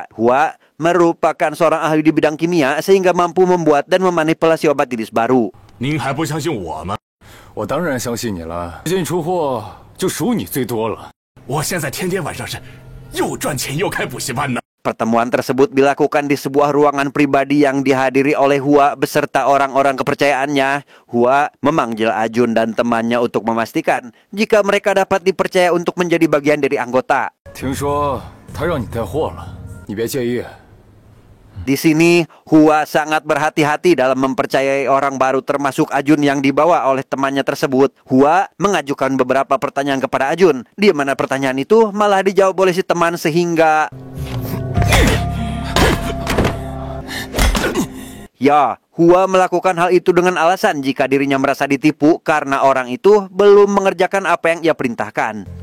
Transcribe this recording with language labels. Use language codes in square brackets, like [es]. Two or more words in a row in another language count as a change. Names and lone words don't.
[id] Hua merupakan seorang ahli di bidang kimia sehingga mampu membuat dan memanipulasi obat jenis baru. [zh] 您还不相信我吗？我当然相信你了，最近出货就数你最多了。我现在天天晚上是又赚钱又开补习班呢。 [id] Pertemuan tersebut dilakukan di sebuah ruangan pribadi yang dihadiri oleh Hua beserta orang-orang kepercayaannya. Hua memanggil Ajun dan temannya untuk memastikan jika mereka dapat dipercaya untuk menjadi bagian dari anggota. [zh] 听说他让你带货了，你别介意。 [id] Di sini, Hua sangat berhati-hati dalam mempercayai orang baru termasuk Ajun yang dibawa oleh temannya tersebut. Hua mengajukan beberapa pertanyaan kepada Ajun, di mana pertanyaan itu malah dijawab oleh si teman sehingga... Ya, Hua melakukan hal itu dengan alasan jika dirinya merasa ditipu karena orang itu belum mengerjakan apa yang ia perintahkan.